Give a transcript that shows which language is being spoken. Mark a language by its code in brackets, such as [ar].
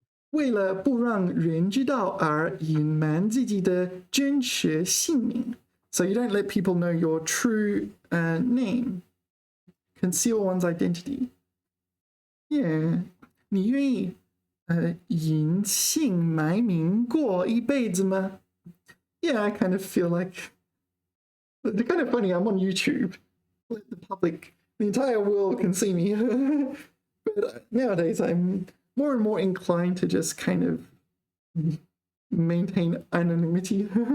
[zh] 为了不让人知道而隐瞒自己的真实姓名。 [en] So you don't let people know your true name. Conceal one's identity. Yeah. [zh] 你愿意隐姓埋名过一辈子吗？ [en] Yeah, I kind of feel like it's kind of funny. I'm on YouTube. Let the public, the entire world can see me. But nowadays I'm more and more inclined to just kind of maintain anonymity.